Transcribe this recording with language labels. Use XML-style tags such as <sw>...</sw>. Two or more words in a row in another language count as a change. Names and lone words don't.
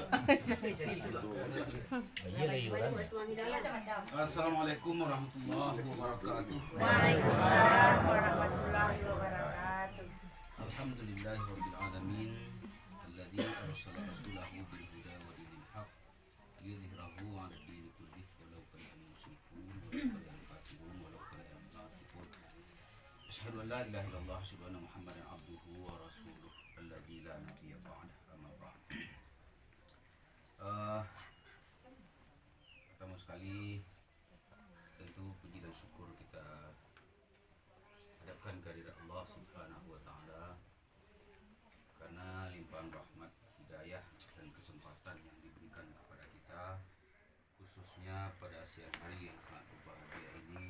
<ar>السلام عليكم ورحمة الله وبركاته. وعليكم السلام ورحمة الله وبركاته. الحمد لله رب العالمين الذي أرسل رسوله بالهدى ودين الحق ليظهره على الدين كله ولو كره المشركون ولو كره الكافرون ولو كره المنافقون. أشهد أن لا إله إلا الله وأشهد أن محمدا عبده ورسوله الذي لا نبي بعده أما بعد.</ar> <id>Pertama sekali tentu puji dan syukur kita hadapkan kehadirat Allah</id> <ar>سبحانه وتعالى</ar> <id>karena limpahan rahmat, hidayah dan kesempatan yang diberikan kepada kita, khususnya pada siang hari yang sangat berbahagia ini.</id>